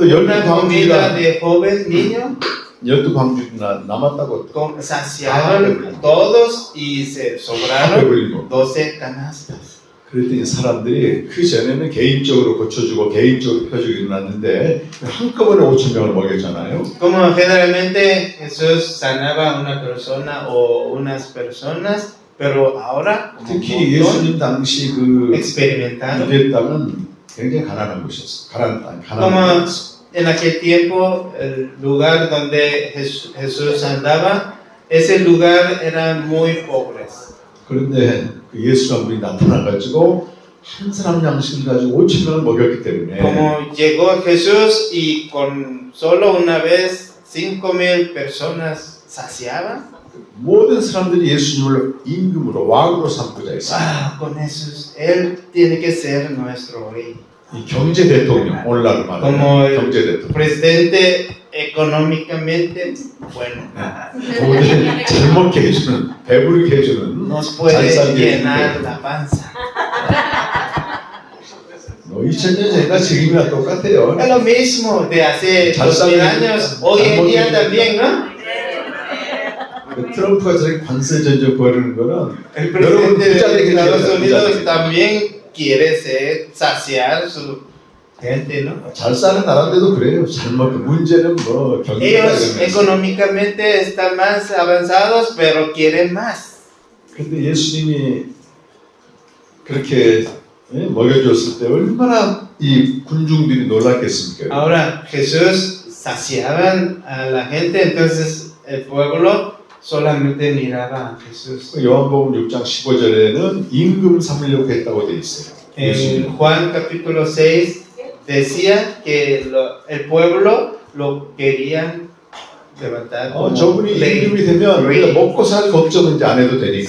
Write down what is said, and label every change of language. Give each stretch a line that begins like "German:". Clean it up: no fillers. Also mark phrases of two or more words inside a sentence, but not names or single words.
Spanish: una comida
Korean: 12광주가
Spanish: de joven niño,
Korean: 12광주가 남았다고
Spanish: saciaron todos y se sobraron
Korean: 배불리고
Spanish: 12 canastas.
Korean: 그랬더니 사람들이 그 전에는 개인적으로 고쳐주고 개인적으로 펴주고 일어났는데 한꺼번에 5,000명을 먹였잖아요.
Spanish: Como generalmente Jesús sanaba a una persona o unas personas, pero ahora como un
Korean: 특히
Spanish: montón,
Korean: 예수님 당시 그
Spanish: experimentaron.
Korean: 유대 땅은 굉장히 가난한 곳이었어. 가난한 땅,
Spanish: Como
Korean: 가난한 곳.
Spanish: en aquel tiempo el lugar donde Jesús andaba, ese lugar eran muy pobres.
Korean: 그런데 그 예수가 우리 나타나가지고 한 사람 양식을 가지고 5,000명을 먹였기 때문에
Spanish: Como llegó Jesús y con solo una vez 5,000 personas saciaban,
Korean: 모든 사람들이 예수님을 임금으로 왕으로 삼고자 했어요.
Spanish: con Jesús, Él tiene que ser nuestro rey.
Korean: 이 경제 대통령, 오늘날 말하는
Spanish: Como el
Korean: 경제 대통령.
Spanish: presidente económicamente bueno.
Korean: 모든 잘 먹게 해주는, 배부르게 해주는,
Spanish: Nos
Korean: 잘
Spanish: puede
Korean: 살게
Spanish: llenar
Korean: 해주는.
Spanish: la panza.
Korean: 2000년 전이나 지금이나 똑같아요.
Spanish: Es lo mismo de hace
Korean: 잘
Spanish: 2000
Korean: 살게
Spanish: años, hoy en día
Korean: 해주는.
Spanish: también, ¿no?
Korean: 트럼프가 저렇게 관세 전쟁 벌이는 거는
Spanish: El
Korean: 여러분
Spanish: presidente
Korean: 부자
Spanish: de
Korean: 되게
Spanish: Estados
Korean: 해줘요,
Spanish: Unidos
Korean: 부자 되게.
Spanish: también quiere saciar su gente, ¿no?
Korean: 잘 사는 나라인데도 그래요. 잘 먹고 문제는 뭐 경제가
Spanish: Ellos
Korean: 이러면서.
Spanish: económicamente están más avanzados, pero quieren más.
Korean: 근데 예수님이 그렇게 먹여줬을 때 얼마나 이 군중들이 놀랐겠습니까?
Spanish: Ahora Jesús saciaban a la gente, entonces el pueblo solamente miraba a Jesús.
Korean: 요한복음 6장 15절에는 임금 삼으려고 했다고 돼 있어요.
Spanish: En
Korean: 예수님.
Spanish: Juan capítulo 6 decía que el pueblo lo querían levantar como
Korean: 저분이
Spanish: rey.
Korean: 임금이 되면 우리가 먹고 살 걱정은 이제 안 해도 되니까.